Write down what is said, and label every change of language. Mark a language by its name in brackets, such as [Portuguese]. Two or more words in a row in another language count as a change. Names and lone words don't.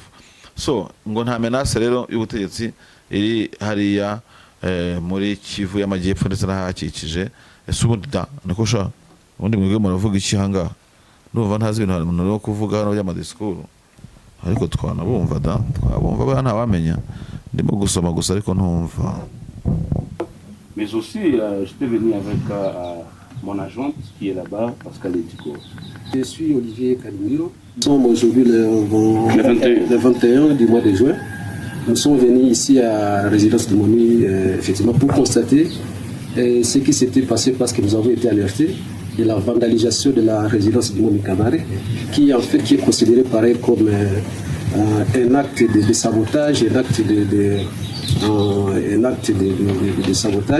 [Kinyarwanda] So ngo nta menace rero y'ubutegetsi iri hariya muri Kivu y'Amajyepfo ndetse n'ahakikije. Ese ubundi niko sha ubundi mwebwe muravuga iki hanga? Ndumva ntazi ibintu umuntu no kuvuga hano by'amadisikuru, ariko twanabumva twabumva bana wamenya. Ndimo gusoma gusa ariko ntumva. [French] Mais aussi, je suis venu avec mon agente qui est là-bas, Pascal Etiko. Je suis Olivier Calimiro. Nous sommes aujourd'hui le 21 du mois de juin. Nous sommes venus ici à la résidence de Momi effectivement pour constater ce qui s'était passé parce que nous avons été alertés de la vandalisation de la résidence du Momi Kamare, qui en fait est considérée pareil comme un acte de sabotage, un acte de sabotage.